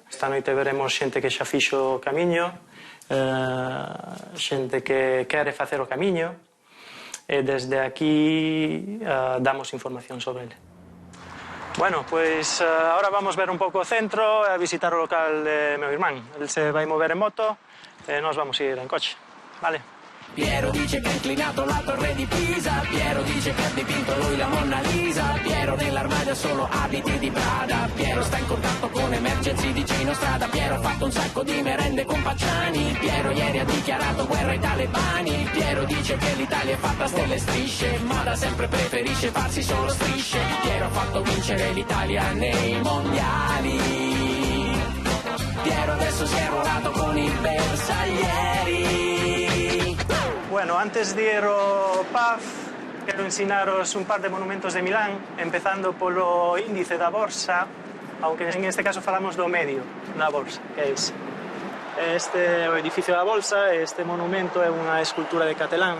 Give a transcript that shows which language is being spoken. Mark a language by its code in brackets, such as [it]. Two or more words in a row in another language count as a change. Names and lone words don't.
[gl] Esta noite veremos xente que xa fixo o camiño, xente que quere facer o camiño, e desde aquí damos información sobre ele. [es] Bueno, pues ahora [gl] vamos ver un pouco o centro, a visitar o local de meu irmán. El se vai mover en moto e nos vamos ir en coche, vale? [it] Piero dice che ha inclinato la torre di Pisa, Piero dice che ha dipinto lui la Monna Lisa, Piero nell'armadio solo abiti di Prada, Piero sta in contatto con emergency di Gino Strada, Piero ha fatto un sacco di merende con Pacciani, Piero ieri ha dichiarato guerra ai talebani, Piero dice che l'Italia è fatta a stelle e strisce, ma da sempre preferisce farsi solo strisce, Piero ha fatto vincere l'Italia nei mondiali, Piero adesso si è arruolato con i bersaglieri. [gl] Bueno, antes de ir ao PAF, quero ensinaros un par de monumentos de Milán, empezando polo índice da Borsa, [es] aunque en este caso [gl] falamos do medio da Borsa, que é ese. Este é o edificio da Bolsa, este monumento é unha escultura de Catelán.